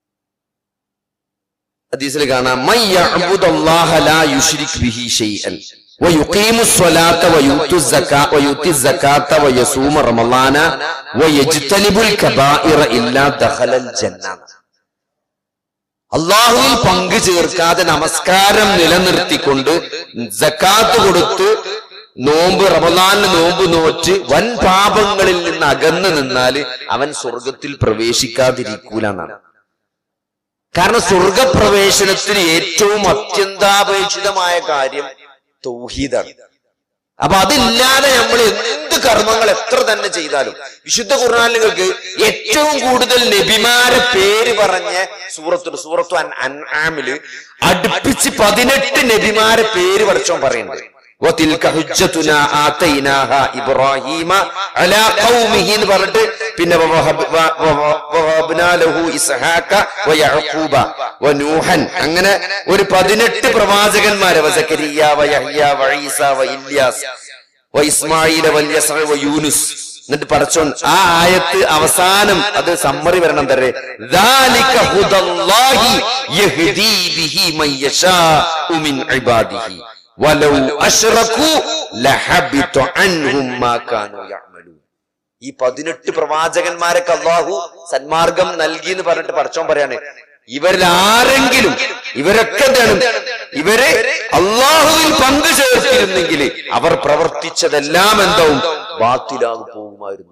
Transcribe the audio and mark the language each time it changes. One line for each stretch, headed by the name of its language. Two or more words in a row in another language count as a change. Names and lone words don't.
Arabic: من يعبد الله لا يشرك به شيئا. ويقيموا الصلاة ويؤتوا الزكاة ويؤتي الزكاة ويصوم رمضان ويجتنب الكبائر إلا دخل الجنة.
Malayalam: അള്ളാഹുവിൽ പങ്കു ചേർക്കാതെ നമസ്കാരം നിലനിർത്തിക്കൊണ്ട് സക്കാത്ത് കൊടുത്ത് നോമ്പ് റമദാനിൽ നോമ്പ് നോറ്റ് വൻ പാപങ്ങളിൽ നിന്ന് അകന്നു നിന്നാല് അവൻ സ്വർഗത്തിൽ പ്രവേശിക്കാതിരിക്കൂല എന്നാണ്. കാരണം സ്വർഗപ്രവേശനത്തിന് ഏറ്റവും അത്യന്താപേക്ഷിതമായ കാര്യം തൗഹീദാണ്. അപ്പൊ അതില്ലാതെ നമ്മൾ എന്ത് കർമ്മങ്ങൾ എത്ര തന്നെ ചെയ്താലും, വിശുദ്ധ ഖുർആനിലേക്ക് ഏറ്റവും കൂടുതൽ നബിമാരെ പേര് പറഞ്ഞ സൂറത്തു അൻആമില് അടുപ്പിച്ച് 18 നബിമാരെ പേര് പഠിച്ചോൻ പറയുന്നുണ്ട്.
Arabic: وَتِلْكَ حُجَّتُنَا آتَيْنَاهَا إِبْرَاهِيمَ عَلَى قَوْمِهِ
Malayalam: എന്ന് പറഞ്ഞിട്ട് പിന്നെ
Arabic: وَوَهَبْنَا لَهُ إِسْحَاقَ وَيَعْقُوبَ وَنُوحًا
Malayalam: അങ്ങനെ ഒരു 18 പ്രവാചകന്മാരെ
Arabic: وزكريا ويحيى وعيسى وإلياس وإسماعيل واليسع ويونس.
Malayalam: എന്നിട്ട് പടച്ചോൻ ആ ആയത്ത് അവസാനം അത് സമ്മറി വരണം തരേ
Arabic: ذَلِكَ هُدَى اللَّهِ يَهْدِي بِهِ مَن يَشَاءُ مِنْ عِبَادِهِ وَلَوْ أَشْرَكُوا لَحَبِطَ عَنْهُمْ مَا كَانُوا يَعْمَلُونَ.
Malayalam: ഈ 18 പ്രവാചകന്മാരൊക്കെ അല്ലാഹു സന്മാർഗം നൽകി എന്ന് പറഞ്ഞിട്ട് പടച്ചോൻ പറയാണ്, ഇവരിൽ ആരെങ്കിലും ഇവരൊക്കെ എന്താണ്, ഇവരെ അള്ളാഹുവിൽ പങ്കു ചേർത്തിരുന്നെങ്കിൽ അവർ പ്രവർത്തിച്ചതെല്ലാം എന്താവും, ബാത്തിലാകു പോകുമായിരുന്നു.